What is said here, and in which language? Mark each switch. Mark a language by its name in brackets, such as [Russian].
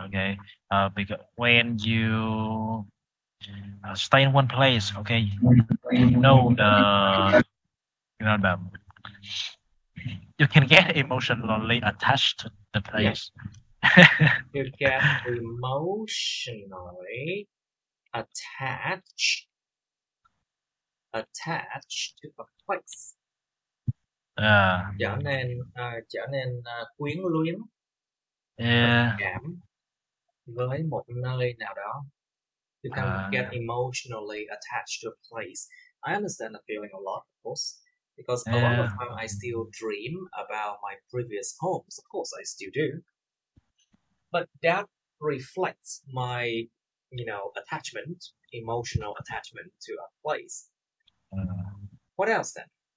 [English] Okay, because when you stay in one place, okay, you know the you can get emotionally attached to the place. You get emotionally attached to a place. [Vietnamese] Trở nên quyến luyến, cảm với một nơi nào đó. [English] You can get emotionally attached to a place. I understand the feeling a lot, of course, because a lot of time I still dream about my previous homes. Of course, I still do. But that reflects my, attachment, emotional attachment to a place. What else then?